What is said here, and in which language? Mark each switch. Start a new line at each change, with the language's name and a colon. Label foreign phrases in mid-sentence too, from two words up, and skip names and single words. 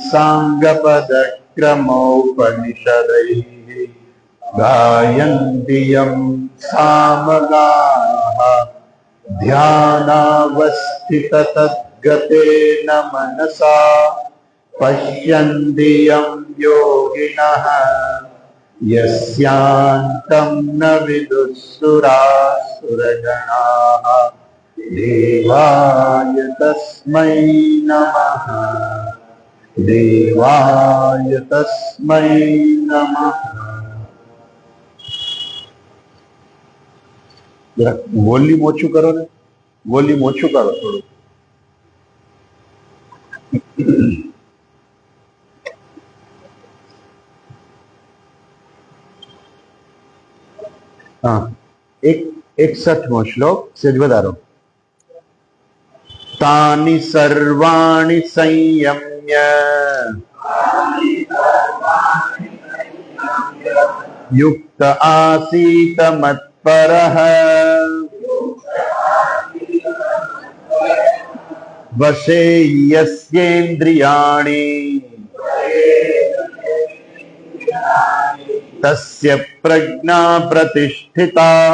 Sanskrit: साङ्गपदक्रमोपनिषदैः गायन्ति यं सामगाः ध्यानावस्थिततद्गतेन मनसा पश्यन्ति यं योगिनः यस्यान्तं न विदुःसुरासुरगणाः। देवाय तस्मै नमः, देवाय तस्मै नमः।
Gujarati: વોલ્યુમ ઓછું કરો ને, વોલ્યુમ ઓછું કરો થોડું। हाँ, 61મો શ્લોક સેજ વધારો।
Sanskrit: तानि सर्वाणि संयम्य युक्त आसीत मत्परः वशे यस्येन्द्रियाणि तस्य प्रज्ञा प्रतिष्ठिता।